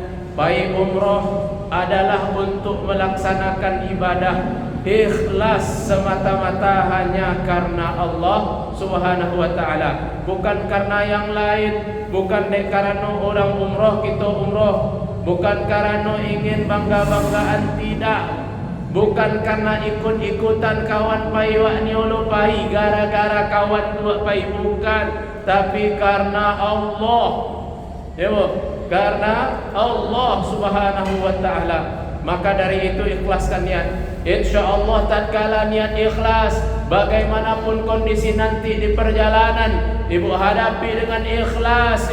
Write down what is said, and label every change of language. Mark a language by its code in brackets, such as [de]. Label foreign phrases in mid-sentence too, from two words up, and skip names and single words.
[id] Baik umrah adalah untuk melaksanakan ibadah ikhlas semata-mata hanya karena [ar] الله سبحانه وتعالى, [id] bukan karena yang lain, bukan karena orang umrah kita umrah, bukan karena ingin bangga-banggaan, tidak. Bukan karena ikut-ikutan kawan [min] pai wak niolo pai [id] gara-gara kawan dua pai, bukan, tapi karena Allah. Ya Bu, karena [ar] الله سبحانه وتعالى. [id] Maka dari itu ikhlaskan niat. Insyaallah tatkala niat ikhlas, bagaimanapun kondisi nanti di perjalanan, ibu hadapi dengan ikhlas.